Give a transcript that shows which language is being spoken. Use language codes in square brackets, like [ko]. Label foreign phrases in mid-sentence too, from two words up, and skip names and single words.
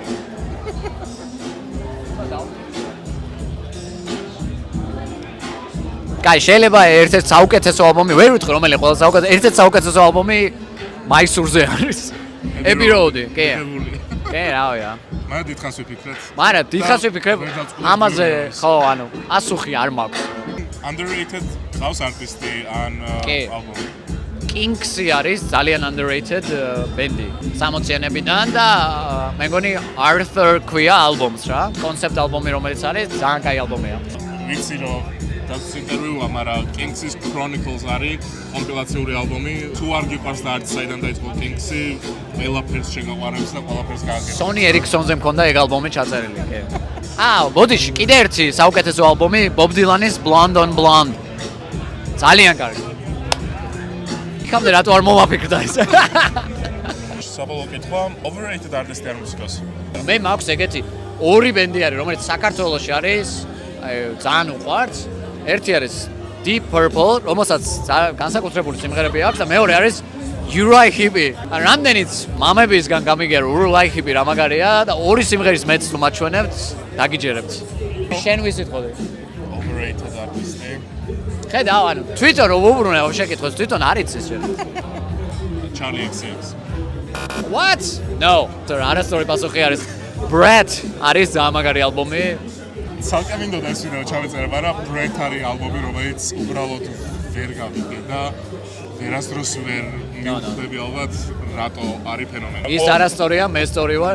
[ka] კაი, შეიძლება ერთ-ერთი საუკეთესო ალბომი, ვერ ვიტყვი რომელი ყველა საუკეთესო, ერთ-ერთი საუკეთესო ალბომი მაისურზე არის. Abbey Road, კი. კი, რავია. მაგრამ დიდხანს ვიფიქრეთ. მაგრამ დიდხანს ვიფიქრებ ამაზე, ხო, ანუ ასუხი არ მაქვს. [en] Underrated house artist- [ka] ი ან ალბომი. Kinks-ი არის ძალიან underrated ბენდი 60-იანებიდან და მე მგონი Arthur ქვია ალბომს რა, კონცეპტ ალბომი რომელიც არის, ძალიან კაი ალბომია. ვიცი რომ დათოს ინტერვიუა, მაგრამ Kinks-ის Chronicles არის კომპილაციური ალბომი. თუ არ გიყვარს და არც საიდან დაიწყო Kinks-ი, ყველაფერს შეგაყვარებს და ყველაფერს გააგებ. Sony Ericsson-ზე მქონდა ეგ ალბომი ჩაწერილი, კი. ბოდიში, კიდე ერთი საუკეთესო ალბომი Bob Dylan-ის Blonde on Blonde. ძალიან კარგი. იქამდე რატო არ მომაფიქრდა ეს? საბოლოო კითხვა, [en] overrated artist- [ka] ი არ მუსიკას. მე მაქვს ეგეთი ორი ბენდი არის, რომელიც საქართველოში არის, აი ძალიან უყვარს. ერთი არის Deep Purple, რომელსაც განსაკუთრებული სიმღერები აქვს და მეორე არის Uriah Heep. რამდენიც მამებისგან გამიგერო Uriah Heep რა მაგარია და ორი სიმღერის მეც თუ მაჩვენებთ, დაგიჯერებთ. შენ ვისიტყოდი? [en] Overrated artist-ი. [ka] ხედავ, ანუ თვითონ რომ უბრუნე შეკითხოს, თვითონ არ იცის შენ. Charlie XCX. [en] What? No. [ka] არასწორი პასუხი არის. Brett არის ძალიან მაგარი ალბომი. ცალკე მინდოდა ეს ვიდეო ჩავეწერე, მაგრამ Brett არის ალბომი, რომელიც უბრალოდ ვერ გავიგე და ვერასდროს ვერ მივხვდები ალბათ რატო არის ფენომენი. ის არასწორია, მე სწორი ვარ.